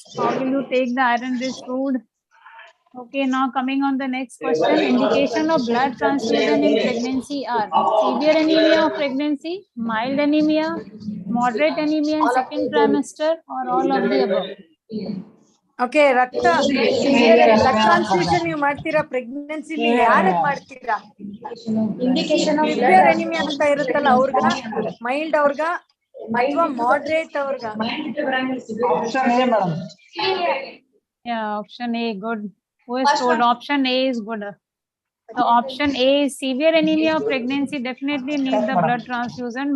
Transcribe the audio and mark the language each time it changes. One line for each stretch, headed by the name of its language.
English: How will you take the iron-rich food? Okay, now coming on the next question. Indication of blood transfusion in pregnancy are severe anemia of pregnancy, mild anemia, moderate anemia in second trimester, or all of the above.
Kannada: Okay, blood transfusion ನೀವು ಮಾಡ್ತೀರಾ ಪ್ರೆಗ್ನೆನ್ಸಿಲಿ? ಯಾರಿಗೆ ಮಾಡ್ತೀರಾ? Severe anaemia ಅಂತ ಇರುತ್ತಲ್ಲ ಅವ್ರಗ, mild ಅವ್ರಗ ಅಥವಾ moderate ಅವ್ರಗ?
English: Yeah, option A, good. Who is told option A is good? So option A is severe anemia of pregnancy, definitely need the blood transfusion.